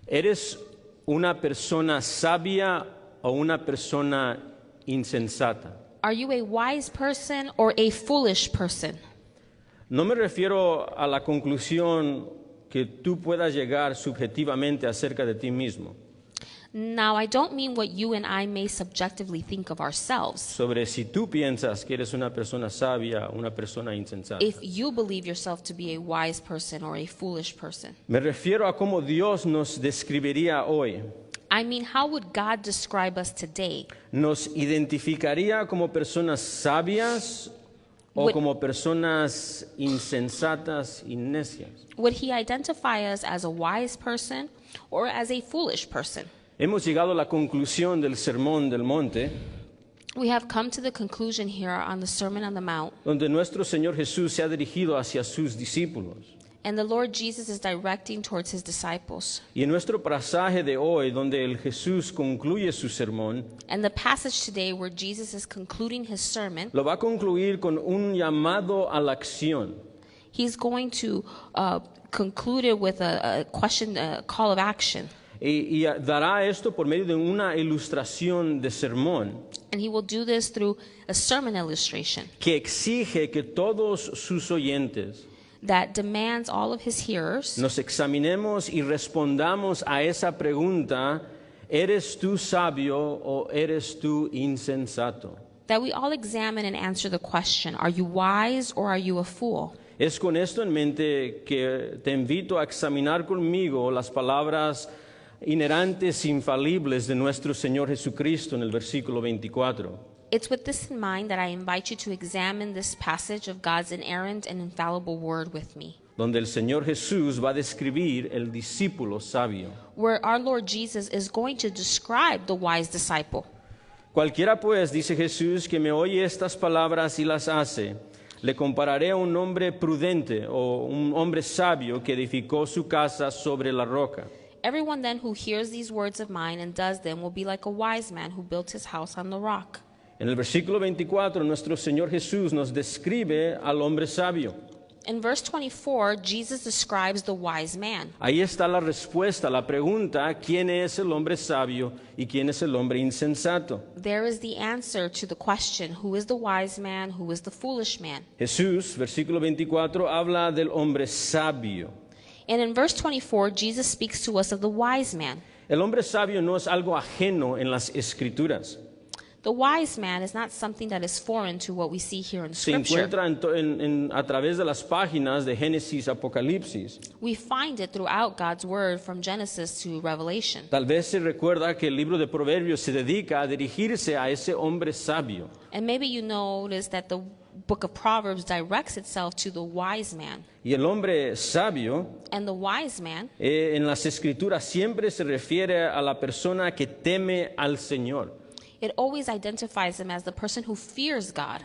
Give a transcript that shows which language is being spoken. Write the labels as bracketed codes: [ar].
[es] ¿Eres una persona sabia o una persona insensata? [en] Are you a wise person or a foolish person? [es] No me refiero a la conclusión que tú puedas llegar subjetivamente acerca de ti mismo, [en] Now, I don't mean what you and I may subjectively think of ourselves. [es] sobre si tú piensas que eres una persona sabia o una persona insensata. [en] If you believe yourself to be a wise person or a foolish person. [es] Me refiero a cómo Dios nos describiría hoy. [en] I mean, how would God describe us today? [es] ¿Nos identificaría como personas sabias o [en] Would- [es] como personas insensatas y necias? [en] Would he identify us as a wise person or as a foolish person? [es] Hemos llegado a la conclusión del Sermón del Monte, [en] We have come to the conclusion here on the Sermon on the Mount, [es] donde nuestro Señor Jesús se ha dirigido hacia sus discípulos. [en] and the Lord Jesus is directing towards his disciples. [es] Y en nuestro pasaje de hoy, donde el Jesús concluye su sermón, [en] And the passage today where Jesus is concluding his sermon, [es] lo va a concluir con un llamado a la acción. [en] he's going to conclude it with a question, a call of action. [es] Y dará esto por medio de una ilustración de sermón [en] And he will do this through a sermon illustration [es] que exige que todos sus oyentes [en] that demands all of his hearers [es] nos examinemos y respondamos a esa pregunta: ¿eres tú sabio o eres tú insensato? [en] that we all examine and answer the question, are you wise or are you a fool? [es] Es con esto en mente que te invito a examinar conmigo las palabras inherentes, infalibles de nuestro Señor Jesucristo en el versículo 24. [en] It's with this in mind that I invite you to examine this passage of God's inerrant and infallible word with me, [es] Donde el Señor Jesús va a describir el discípulo sabio. [en] where our Lord Jesus is going to describe the wise disciple. [es] Cualquiera pues, dice Jesús, que me oye estas palabras y las hace, le compararé a un hombre prudente o un hombre sabio que edificó su casa sobre la roca. [en] Everyone then who hears these words of mine and does them will be like a wise man who built his house on the rock. [es] En el versículo 24, nuestro Señor Jesús nos describe al hombre sabio. [en] In verse 24, Jesus describes the wise man. [es] Ahí está la respuesta a la pregunta: ¿quién es el hombre sabio y quién es el hombre insensato? [en] There is the answer to the question, who is the wise man, who is the foolish man? [es] Jesús, versículo 24, habla del hombre sabio. [en] And in verse 24, Jesus speaks to us of the wise man. [es] El hombre sabio no es algo ajeno en las Escrituras. [en] The wise man is not something that is foreign to what we see here in [es] Se [en] Scripture. [es] encuentra a través de las páginas de Génesis, Apocalipsis. [en] We find it throughout God's word from Genesis to Revelation. [es] Tal vez se recuerda que el libro de Proverbios se dedica a dirigirse a ese hombre sabio. [en] And maybe you notice that the book of Proverbs directs itself to the wise man. [es] Y el hombre sabio [en] And the wise man, [es] en las Escrituras siempre se refiere a la persona que teme al Señor. [en] it always identifies him as the person who fears God.